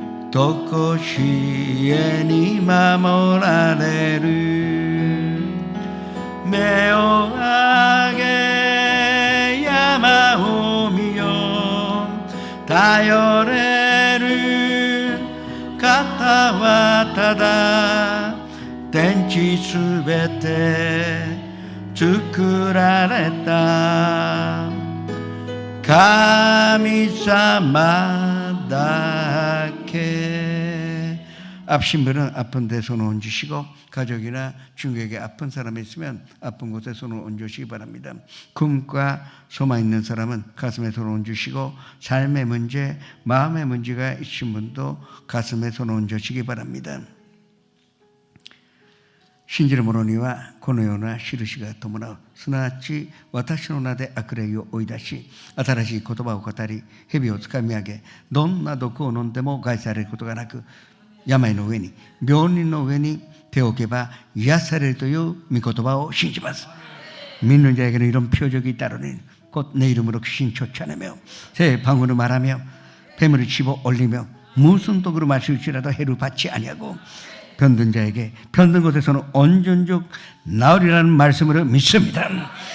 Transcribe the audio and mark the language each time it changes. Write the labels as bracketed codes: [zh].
[ja] とこしえに守られる目を上げ山を見よ頼れる方はただ天地すべて作られた神様だけ [ko] 아프신 분은 아픈 데 손을 얹으시고 가족이나 중국에 아픈 사람이 있으면 아픈 곳에 손을 얹으시기 바랍니다. 꿈과 소망 있는 사람은 가슴에 손을 얹으시고 삶의 문제, 마음의 문제가 있으신 분도 가슴에 손을 얹으시기 바랍니다. [ja] 信じる者にはこのような印が伴う。すなわち私の名で悪霊を追い出し、新しい言葉を語り、蛇をつかみ上げ、どんな毒を飲んでも害されることがなく、病の上に、病人の上に手を置けば癒されるという御言葉を信じます。 [ko] 믿는 자에게는 이런 표적이 따르니 곧 내 이름으로 귀신 쫓아내며 새 방언을 말하며 뱀을 집어 올리며 무슨 독으로 마실지라도 해를 받지 아니하고 병든 자에게 병든 곳에서는 온전족 나으리라는 말씀으로 믿습니다.